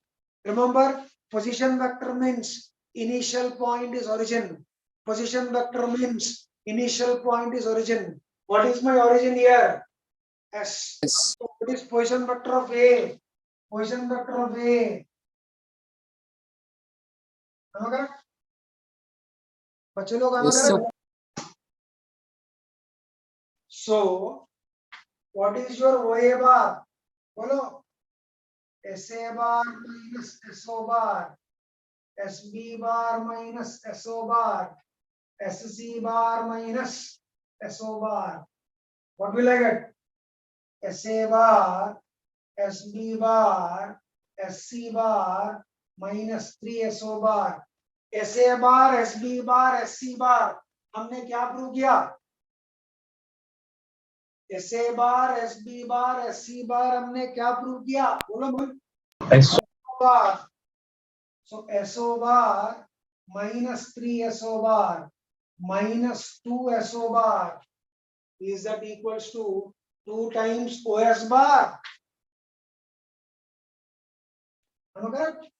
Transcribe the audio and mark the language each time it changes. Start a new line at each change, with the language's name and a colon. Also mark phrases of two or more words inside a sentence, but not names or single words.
English: Remember, position vector means initial point is origin. Position vector means initial point is origin. What is my origin here? S. So what is position vector of A? Position vector of A. Am I correct?
Hindi: बच्चे लोग
English: am I correct? So what is your OA bar? Follow. SA bar minus SO bar, SB bar minus SO bar, SC bar minus SO bar. What will I get? SA bar, SB bar, SC bar minus 3 SO bar. SA bar, SB bar, SC bar.
Hindi: हमने क्या प्रूव किया?
English: SA bar, SB bar, SC bar
Hindi: हमने क्या प्रूव किया? बोलो भाई.
English: SO bar. So SO bar minus 3 SO bar minus 2 SO bar, is that equals to 2 times OS bar? Am I correct?